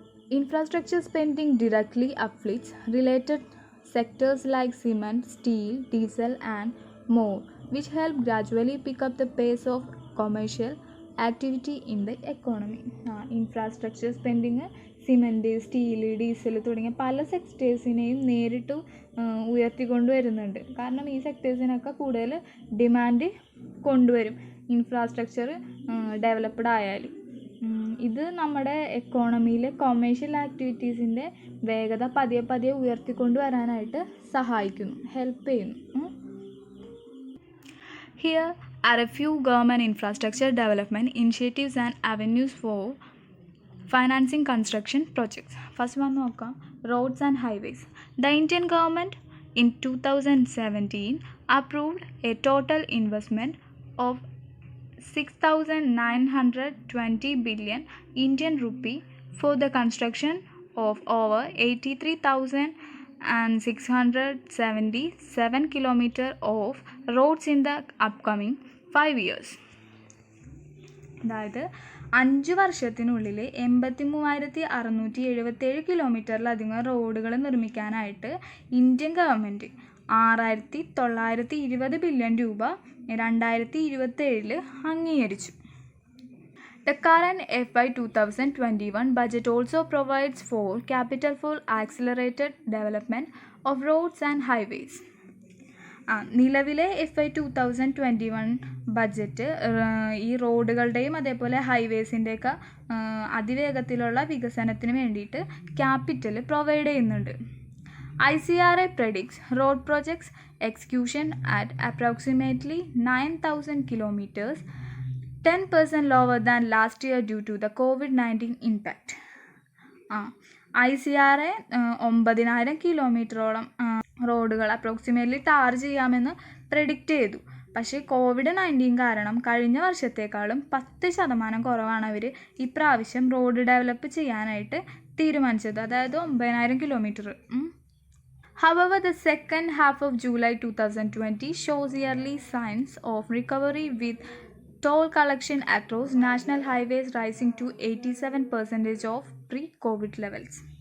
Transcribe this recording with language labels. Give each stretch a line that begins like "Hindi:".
English: Infrastructure spending directly affects related sectors like cement, steel, diesel and more, which help gradually pick up the pace of commercial activity in the economy.
Malayalam: Infrastructure spending cement, steel, diesel തുടങ്ങിയ പല സെക്ടേഴ്സിനെയും നേരിട്ട് ഉയർത്തിക്കൊണ്ട് വരുന്നുണ്ട്. കാരണം ഈ സെക്ടേഴ്സിനൊക്കെ കൂടുതൽ demand കൊണ്ടുവരും infrastructure developed ആയാൽ. ഇത് നമ്മുടെ എക്കോണമിയിലെ കൊമേഴ്ഷ്യൽ ആക്ടിവിറ്റീസിൻ്റെ വേഗത പതിയെ ഉയർത്തിക്കൊണ്ട് വരാനായിട്ട് സഹായിക്കുന്നു, ഹെൽപ്പ് ചെയ്യുന്നു.
English: Here are a few government infrastructure development initiatives and avenues for financing construction projects. First one നോക്കാം, roads and highways. The Indian government in 2017 approved a total investment of 6,920 billion Indian rupee for the construction of over 83,677 kilometers of roads in the upcoming 5 years.
Malayalam: അതായത് 5 വർഷത്തിനുള്ളിൽ 83,677 കിലോമീറ്ററിലധികം റോഡുകൾ നിർമ്മിക്കാനായിട്ട് Indian government 6,920 billion രൂപ 2027 അംഗീകരിച്ചു.
English: The current FY 2021 budget also provides for capital for accelerated development of roads and highways.
Malayalam: നിലവിലെ FY 2021 budget ഈ റോഡുകളുടെയും അതേപോലെ ഹൈവേസിൻ്റെയൊക്കെ അതിവേഗത്തിലുള്ള വികസനത്തിന് വേണ്ടിയിട്ട് ക്യാപിറ്റൽ പ്രൊവൈഡ് ചെയ്യുന്നുണ്ട്.
English: ICRA predicts road projects execution at approximately 9,000 kilometers, 10% lower than last year due to the COVID-19 impact.
Malayalam: ICRA 9,000 കിലോമീറ്ററോളം റോഡുകൾ approximately tar ചെയ്യാമെന്ന് predict ചെയ്തു. പക്ഷേ COVID-19 കാരണം കഴിഞ്ഞ വർഷത്തേക്കാളും 10% കുറവാണ് അവർ ഇപ്രാവശ്യം റോഡ് ഡെവലപ്പ് ചെയ്യാനായിട്ട് തീരുമാനിച്ചത്, അതായത് 9,000 kilometre.
English: However, the second half of July 2020 shows early signs of recovery with Toll collection across national highways rising to 87% of pre-COVID levels.